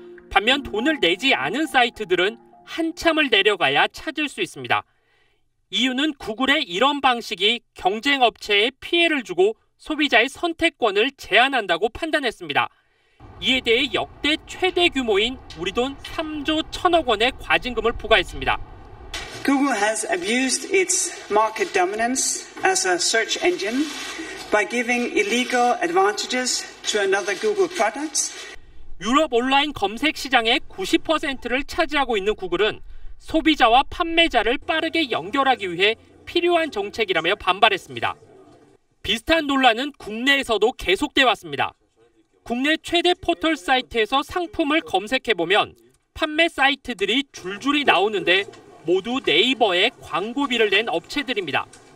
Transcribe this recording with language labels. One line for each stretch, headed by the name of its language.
Korean: 반면 돈을 내지 않은 사이트들은 한참을 내려가야 찾을 수 있습니다. 이유는 구글의 이런 방식이 경쟁 업체에 피해를 주고 소비자의 선택권을 제한한다고 판단했습니다. 이에 대해 역대 최대 규모인 우리 돈 3조 1,000억 원의 과징금을 부과했습니다.
English: Google has abused its market dominance as a search engine by giving illegal advantages to another Google products.
Korean: 유럽 온라인 검색 시장의 90%를 차지하고 있는 구글은 소비자와 판매자를 빠르게 연결하기 위해 필요한 정책이라며 반발했습니다. 비슷한 논란은 국내에서도 계속돼 왔습니다. 국내 최대 포털 사이트에서 상품을 검색해보면 판매 사이트들이 줄줄이 나오는데 모두 네이버에 광고비를 낸 업체들입니다.